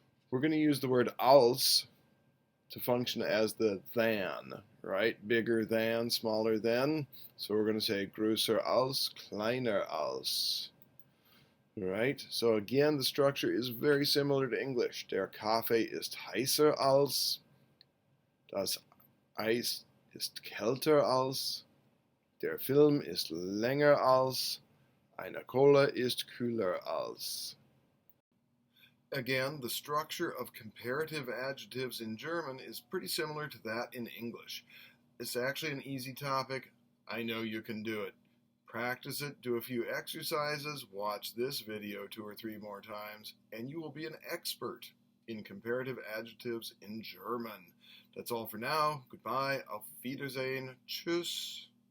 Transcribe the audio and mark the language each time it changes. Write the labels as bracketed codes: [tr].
[en] We're going to use the word als to function as the than, right? Bigger than, smaller than. So we're going to say größer als, kleiner als. Right? So again, the structure is very similar to English. [de] Der Kaffee ist heißer als. Das Eis ist kälter als. Der Film ist länger als. Eine Cola ist kühler als. [en] Again, the structure of comparative adjectives in German is pretty similar to that in English. It's actually an easy topic. I know you can do it. Practice it, do a few exercises, watch this video 2 or 3 more times, and you will be an expert in comparative adjectives in German. That's all for now. Goodbye. [de] Auf Wiedersehen. Tschüss.